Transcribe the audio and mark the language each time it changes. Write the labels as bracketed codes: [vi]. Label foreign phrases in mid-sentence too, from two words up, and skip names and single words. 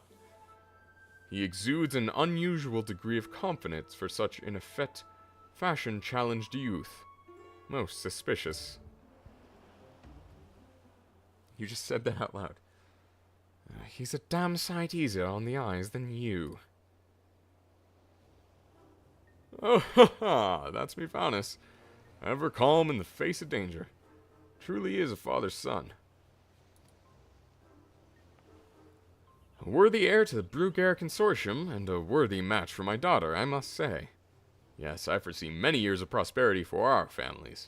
[en] He exudes an unusual degree of confidence for such an effete, fashion-challenged youth. Most suspicious. You just said that out loud. He's a damn sight easier on the eyes than you. Oh, ha ha! That's me, Faunus. Ever calm in the face of danger. Truly is a father's son. A worthy heir to the Brugair Consortium, and a worthy match for my daughter, I must say. Yes, I foresee many years of prosperity for our families.